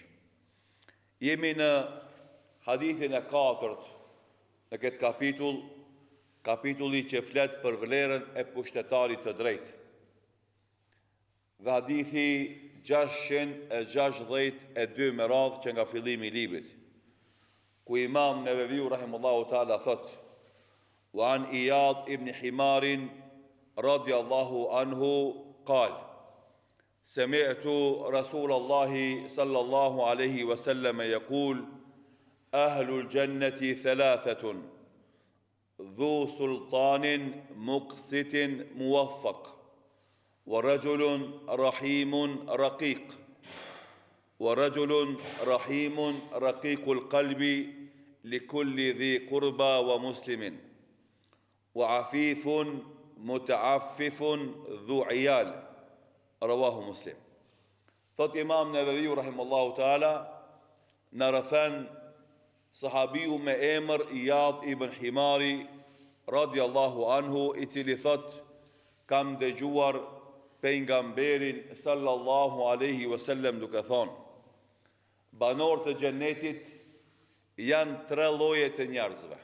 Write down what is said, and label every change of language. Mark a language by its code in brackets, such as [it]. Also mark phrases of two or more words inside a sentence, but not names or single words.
[sq] Jemi në hadithin e 4 në këtë kapitulli që flet për vlerën e pushtetarit të drejtë. Dhe hadithi 662 me radhë që nga fillimi i librit, ku Imam Neveviu [ar] رحمه الله تعالى [sq] thot: [ar] "وعن عياض بن حمار رضي الله عنه قال سمعت رسول الله صلى الله عليه وسلم يقول أهل الجنة ثلاثة ذو سلطان مقسط موفق ورجل رحيم رقيق القلب لكل ذي قربى ومسلم وعفيف متعفف ذو عيال رواه مسلم." [sq] Thot Imam Neveviu [ar] رحمه الله تعالى, [sq] na rëfen sahabiu me emër Iyad ibn Himari [ar] رضي الله عنه, [sq] i cili thot: "Kam dëgjuar pejgamberin [ar] صلى الله عليه وسلم [sq] duke thonë: banorët e xhenetit janë 3 lloje të njerëzve.